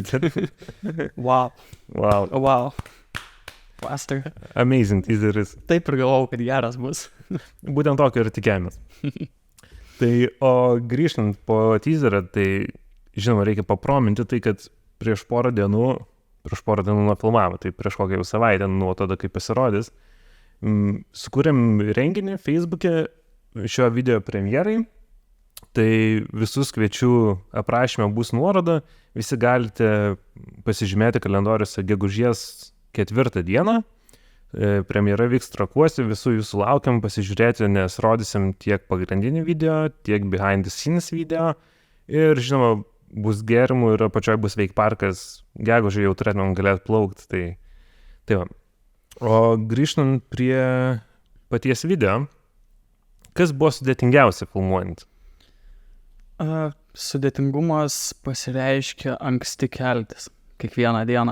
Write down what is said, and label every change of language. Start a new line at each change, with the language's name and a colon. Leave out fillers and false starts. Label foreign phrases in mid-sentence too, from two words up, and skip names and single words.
Lithuanian: Wow. Wow. Pastor. Amazing teaseris. Taip ir galvojau, kad geras bus. Būtent tokio ir tikėjomės. Tai, o grįžtant po teaserą, tai, žinoma, reikia paprominti tai, kad prieš porą dienų prieš porą dienų nufilmavo, tai prieš kokią jau savaitę nuo tada, kai pasirodys. Sukūrėm renginį Facebook'e šio video premjerai, tai visus kviečiu, aprašyme bus nuoroda, visi galite pasižymėti kalendoriuose gegužės 4 dieną. Premjera vyks Trakuose, visų jūsų laukiam pasižiūrėti, nes rodysim tiek pagrindinį video, tiek
English: behind the scenes video
Lithuanian: ir žinoma bus gėrimų ir apačioj bus wake parkas, gegužę jau turėtumėm galėti plaukti, tai va. O grįžtant prie paties video, kas buvo sudėtingiausia filmuojant? Sudėtingumas pasireiškia anksti keltis kiekvieną dieną.